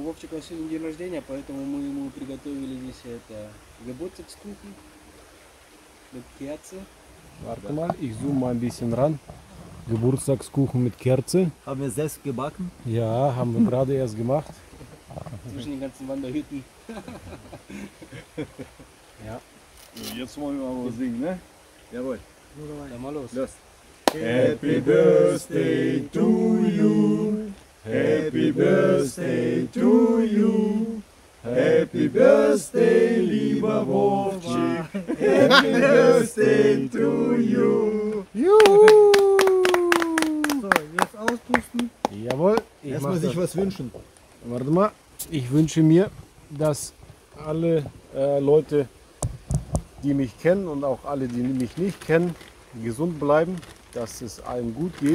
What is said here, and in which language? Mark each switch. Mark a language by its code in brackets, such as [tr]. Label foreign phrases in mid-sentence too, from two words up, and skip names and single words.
[ru] сыночка сегодня день рождения, поэтому мы ему приготовили здесь это [de] Geburtstagskuchen mit Kerze. Warte mal, ich zoome mal ein bisschen ran. Geburtstagskuchen mit Kerze. Haben wir selbst gebacken? Ja, haben wir gerade erst gemacht. Zwischen den ganzen Wanderhütten. Ja. So, jetzt wollen wir mal singen, ne? Jawohl. Dann mal los. Los. [en] Happy Birthday to you. Happy Birthday to you. Happy Birthday, lieber Wovchik. Happy Birthday to you. [de] Juhu! So, jetzt auspusten. Jawohl. Ich Erstmal mach sich das. was wünschen. Warte mal. Ich wünsche mir, dass alle Leute, die mich kennen und auch alle, die mich nicht kennen, gesund bleiben, dass es allen gut geht.